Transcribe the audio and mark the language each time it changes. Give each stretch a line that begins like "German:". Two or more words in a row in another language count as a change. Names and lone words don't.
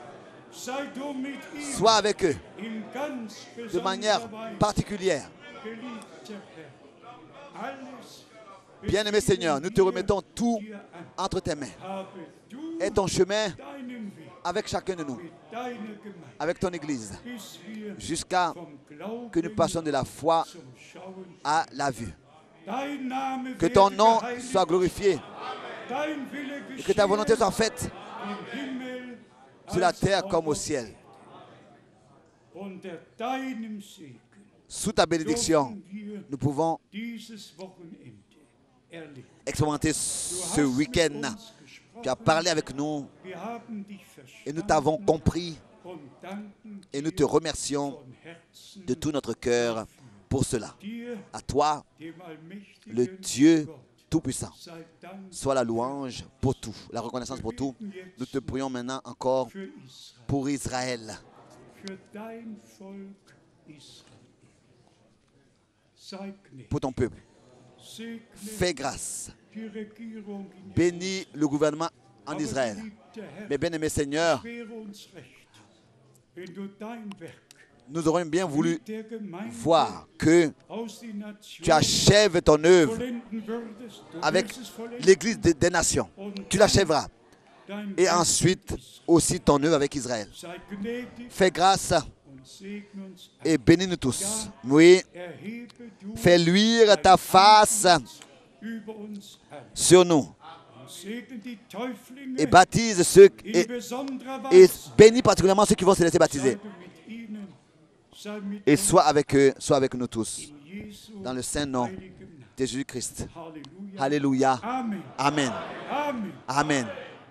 French: Sois avec eux de manière particulière. Bien-aimé Seigneur, nous te remettons tout entre tes mains. Et ton chemin avec chacun de nous,
German: mit deiner Gemeinde,
French: avec ton Église,
German: bis wir
French: jusqu'à
German: vom
French: que nous
German: Glauben
French: passions de la foi
German: zum Schauen.
French: à la vue.
German: Dein Name
French: Que ton
German: werde
French: nom
German: geheiligt,
French: soit glorifié
German: dein Wille
French: et que ta volonté
German: geschehe
French: soit faite
German: im Himmel
French: sur la
German: als
French: terre
German: auch
French: comme au
German: auf
French: ciel.
German: Unter deinem Segen
French: Sous ta bénédiction,
German: dürfen wir
French: nous pouvons
German: dieses Wochenende erleben.
French: expérimenter
German: Du
French: ce
German: hast mit
French: week-end.
German: uns
French: Tu as
German: gesprochen,
French: parlé avec nous
German: wir haben dich
French: et nous t'avons
German: verstanden
French: compris
German: und danken
French: et nous te
German: dir
French: remercions
German: von Herzen
French: de tout notre cœur pour cela.
German: dir,
French: À toi,
German: dem allmächtigen
French: le Dieu
German: Gott,
French: Tout-Puissant,
German: sei Dank
French: soit la louange pour tout, la reconnaissance pour tout. Nous te prions maintenant encore
German: für Israel,
French: pour Israël,
German: für dein Volk Israel. Sei gnädig,
French: pour ton peuple.
German: segne
French: Fais grâce.
German: die Regierung in
French: Bénis le gouvernement en
German: Aber,
French: Israël.
German: geliebter Herr,
French: Mais bien-aimé Seigneur,
German: es wäre uns recht, wenn du dein Werk
French: nous aurions bien voulu
German: mit der Gemeinde
French: voir que
German: aus den Nationen
French: tu achèves ton œuvre
German: vollenden würdest. Du
French: avec
German: wirst es vollenden.
French: l'Église des nations. Tu l'achèveras.
German: Dein
French: Et
German: Werk
French: ensuite
German: ist.
French: aussi ton œuvre avec Israël.
German: Sei gnädig
French: Fais grâce
German: und segne uns
French: et bénis-nous tous. Oui,
German: erhebe du
French: fais luire ta face
German: über uns an.
French: sur nous
German: Und segne die Täuflinge
French: et baptise ceux
German: in besonderer
French: et
German: Weise.
French: bénis particulièrement ceux qui vont se laisser
German: Sei
French: baptiser.
German: du mit ihnen, sei mit
French: Et
German: uns
French: sois avec eux, sois avec nous tous.
German: in Jesu
French: Dans le saint nom
German: heiligem Namen.
French: de Jésus-Christ.
German: Halleluja.
French: Alléluia.
German: Amen.
French: Amen.
German: Amen.
French: Amen.